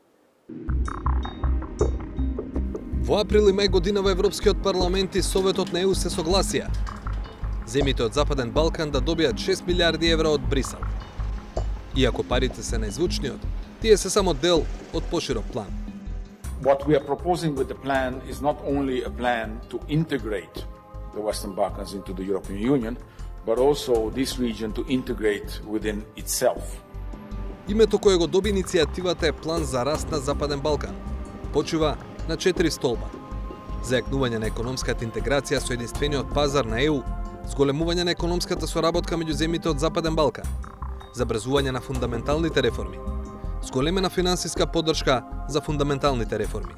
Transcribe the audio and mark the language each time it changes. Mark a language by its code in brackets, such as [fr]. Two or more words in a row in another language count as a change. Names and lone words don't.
[mk] Во април и мај година во Европскиот парламент и Советот на ЕУ се согласија земјите од Западен Балкан да добијат 6 милиарди евра од Брисел. Иако парите се најзвучниот, тие се само дел од поширок план. [en] What we are proposing with the plan is not only a plan to integrate the Western Balkans into the European Union, but also this region to integrate within itself. [mk] Името кое го доби иницијативата е План за раст на Западен Балкан. Почива на 4 столба. Зајакнување на економската интеграција со единствениот пазар на ЕУ, зголемување на економската соработка меѓу земјите од Западен Балкан, забрзување на фундаменталните реформи, зголемена финансиска поддршка за фундаменталните реформи.